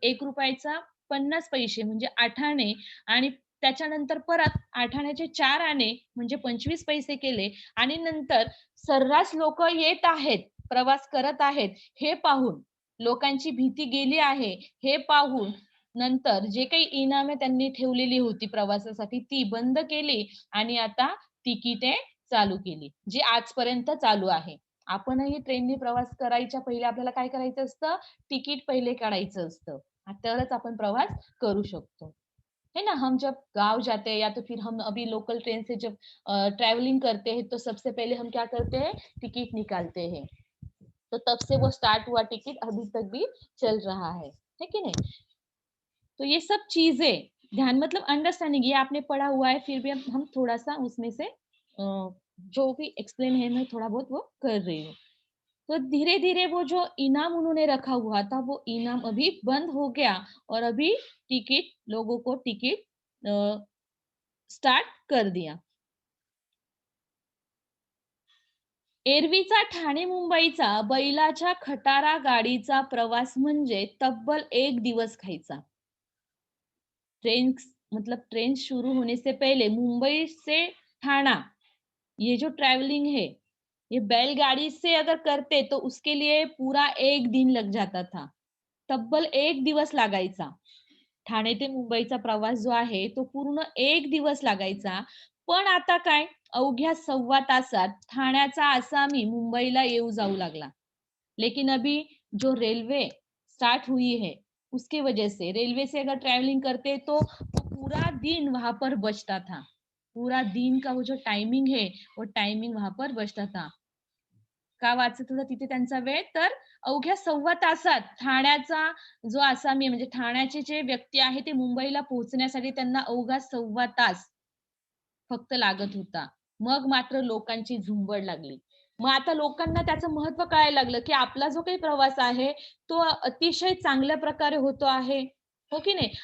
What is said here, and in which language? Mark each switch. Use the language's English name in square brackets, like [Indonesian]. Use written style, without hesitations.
[Marathi] ₹1 50 पैसे म्हणजे 8 आणे आणि त्याच्यानंतर परत 8 आण्याचे 4 आणे म्हणजे 25 पैसे केले आणि नंतर सर्रास लोकं येत आहेत, प्रवास करत आहेत, हे पाहून लोकांची भीती गेली आहे, हे पाहून नंतर जे काही इनामे त्यांनी ठेवलेली होती प्रवासासाठी ती बंद केली आणि आता तिकिटे चालू केली, जी आजपर्यंत चालू आहे. आपणही ट्रेननी प्रवास करायच्या पहिले आपल्याला काय करायचं असतं? तिकीट पहिले काढायचं असतं. तरच आपण प्रवास करू शकतो. [Hindi] है ना? हम जब गाँव जाते हैं या तो फिर हम अभी लोकल ट्रेन से जब ट्रैवलिंग करते हैं तो सबसे पहले हम क्या करते हैं? टिकट निकालते हैं। तो तब से वो स्टार्ट हुआ टिकट अभी तक भी चल रहा है कि नहीं? तो ये सब चीज़ें ध्यान मतलब अंडरस्टैंडिंग ये आपने पढ़ा हुआ है फिर भी हम थोड़ा-सा उसमें से जो भी एक्सप्लेन है मैं थोड़ा बहुत वो कर रही हूँ। तो धीरे-धीरे वो जो इनाम उन्होंने रखा हुआ था वो इनाम अभी बंद हो गया और अभी टिकट लोगों को टिकट स्टार्ट कर दिया। [Marathi] एरवीचा ठाणे-मुंबईचा बैलाच्या खटारा गाडीचा प्रवास म्हणजे तब्बल 1 दिवस खायचा. [Hindi] ट्रेन मतलब ट्रेन शुरू होने से पहले मुंबई से ठाणा ये जो ट्रैवलिंग है, ये बैलगाड़ी से अगर करते तो उसके लिए पूरा 1 दिन लग जाता था. [Marathi] तब्बल 1 दिवस लागायचा. ठाणे ते मुंबईचा प्रवास जो आहे, तो पूर्ण 1 दिवस लागायचा. पण आता काय, अवघ्या सव्वा तासात ठाण्याचा आसामी मुंबईला येऊ जाऊ लागला. [Hindi] लेकिन अभी जो रेलवे स्टार्ट हुई है, उसकी वजह से रेलवे से अगर ट्रैवलिंग करते तो वो पूरा दिन वहाँ पर बचता था. पूरा दिन का वो जो टाइमिंग है, वो टाइमिंग वहाँ पर बचता था. [Marathi] का वाचत होता तिथे त्यांचा वेळ? तर अवघ्या सव्वा तासात ठाण्याचा जो आसामी म्हणजे ठाण्याचे जे व्यक्ती आहे, ते मुंबईला पोहोचण्यासाठी त्यांना अवघा सव्वा तास फक्त लागत होता. मग मात्र लोकांची झुंबड लागली. मग आता लोकांना त्याचं महत्त्व कळायला लागलं, की आपला जो काही प्रवास आहे, तो अतिशय चांगल्या प्रकारे होतो आहे. हो की नाही?